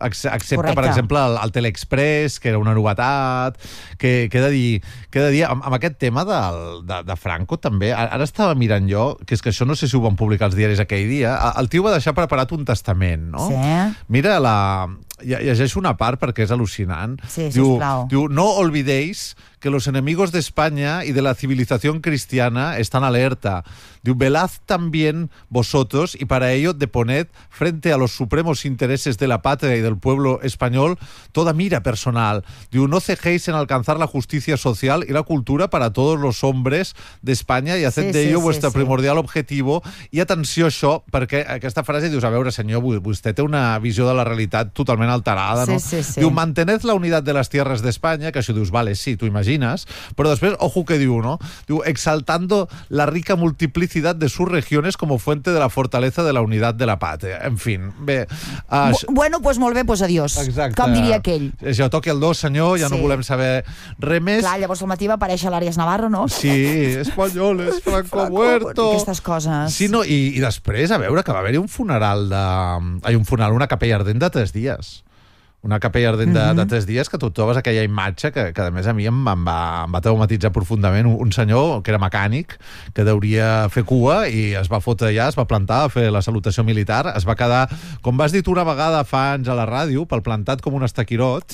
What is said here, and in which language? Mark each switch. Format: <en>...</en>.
<ca>Excepte, correcte, per exemple, el Teleexpress, que era una novetat... Què he de dir? Amb aquest tema de Franco, també, ara estava mirant jo, que és que això no sé si ho van publicar els diaris aquell dia, el tio va deixar preparat un testament, no? Sí. Mira la... Llegeixo una part perquè és al·lucinant. Sí, diu, sisplau.</ca> <es>Diu, no olvidéis que los enemigos de España y de la civilización cristiana están alerta. Diu, velad también vosotros y para ello deponed frente a los supremos intereses de la patria y del pueblo español toda mira personal. Diu, no cejéis en alcanzar la justicia social y la cultura para todos los hombres de España y haced de ello vuestro primordial objetivo.</es> <ca>I atenció a això, perquè aquesta frase dius, a veure, senyor, vostè té una visió de la realitat totalment alterada, sí, no? Sí, sí. Diu,</ca> <es>mantened la unidad de las tierras de España,</es> <ca>que això dius, vale, sí, tu imagines, però després, ojo que diu, no?</ca> <es>Diu, exaltando la rica multiplicidad de sus regiones como fuente de la fortaleza de la unidad de la patria.</es> <ca>En fi, bé... Bueno, pues molt bé, pues adiós. Exacte. Com diria aquell. Ja toqui el dos, senyor, ja sí. No volem saber res més. Clar, llavors al matí va aparèixer l'Àries Navarro, no?</ca> <es>Sí, españoles, Franco muerto.</es> <ca>Aquestes coses. Sí, no, i després, a veure, que va haver-hi un funeral de... Ai, un funeral, una capella ardent de 3 dies. Una capella ardent de 3 dies, que tu trobes aquella imatge que a més a mi em va traumatitzar profundament. Un senyor que era mecànic, que deuria fer cua, i es va fotre allà, es va plantar a fer la salutació militar, es va quedar, com vas dir una vegada fa anys a la ràdio, pel plantat com un estaquirot.</ca>